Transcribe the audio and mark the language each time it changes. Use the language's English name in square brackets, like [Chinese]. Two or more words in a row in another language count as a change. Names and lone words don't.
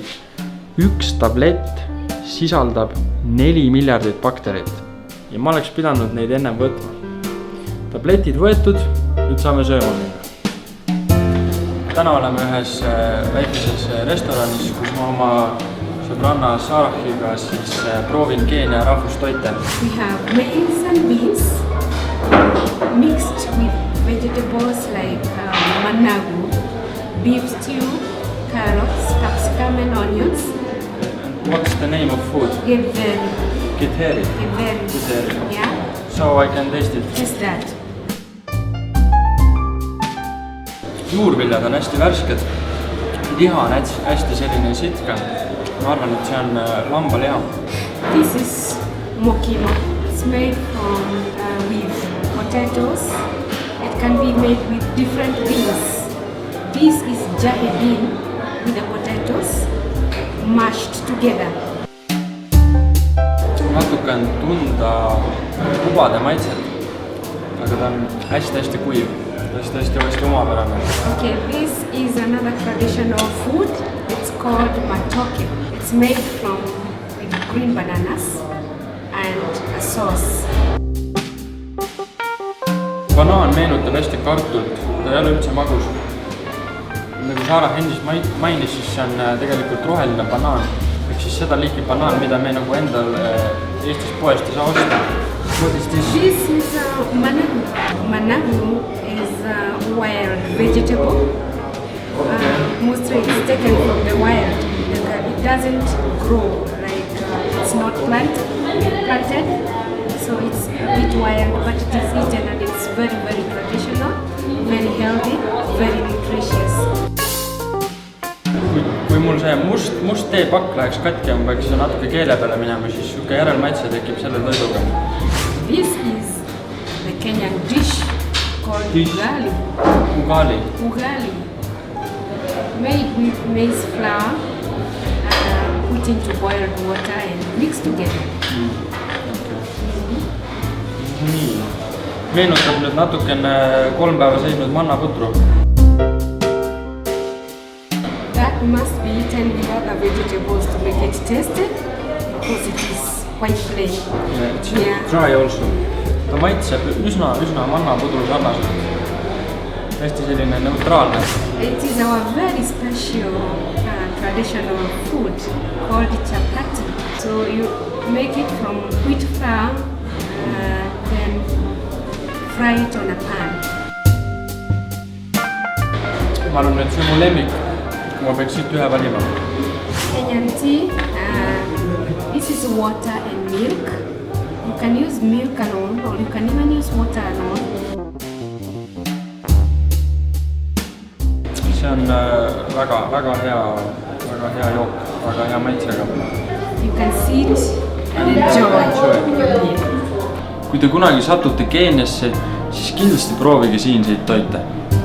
[Estonian] Üks tablett sisaldab 4 miljardit bakterit ja ma oleks pidanud neid ennem võtma. Tabletid võetud, nüüd saame sööma minna. Täna oleme ühes väikeses restoranis, kus ma oma sõbranna Sarahiga siis proovin Keenia rahvustoite. [English] We have maize and beans mixed with vegetables like managu, beef stew, carrots, capsicum and onions. What's the name of food? Githeri. Githeri. Githeri. Yeah. So I can taste it. Taste that. [Estonian] Juurviljad on hästi värsked. Liha on hästi selline sitke. Ma arvan, et see on lambaliha. [English] This is mokimo. It's made from with potatoes. It can be made with different beans. This is jahe bean with the potatoes mashed together. [Estonian] Natuke on tunda kubade maitset, aga ta on hästi kuiv. Hästi omapärane. [English] Okay, this is another traditional food. It's called matoke. It's made from green bananas and a sauce. [Estonian] Banaan meenutab hästi kartult, ta ei ole üldse magus. Nagu Sarah endist mainis, siis see on tegelikult roheline banaan. Ehk siis seda liiki banaan, mida me nagu endal Eestis poest ei saa osta. [English] What is this? This is managu. Managu is a wild vegetable. Mostly it's taken from the wild. It doesn't grow like it's not planted. So it's a bit wild, but it is eaten and it's very traditional, very healthy, very nutritious. [Estonian] Kui mul see must teepakk läheks katki, ma peaks natuke keele peale minema, siis suke järelmaitse tekib selle toiduga. [English] This is the Kenyan dish called ugali. Ugali. Made with maize flour, put into boiled water and mixed together. [Estonian] Nii. Meenutab nüüd natukene 3 päeva seisnud mannaputru. [English] That must be eaten with other vegetables to make it tasted because it is quite plain. It's dry also. [Estonian] Ta maitseb üsna mannapudru sarnaselt. Hästi selline neutraalne. [English] It is our very special traditional food called chapati. So you make it from wheat flour, then fry it on a pan. [Estonian] Ma arvan, et see on mu lemmik. Ma peaks siit ühe valima. [English] Kenyan tea, this is water and milk. You can use milk alone or you can even use water alone. [Estonian] See on väga hea jook, väga hea maitsega. [English] You can sit and enjoy. [Estonian] Kui te kunagi satute Keeniasse, siis kindlasti proovige siinseid toite.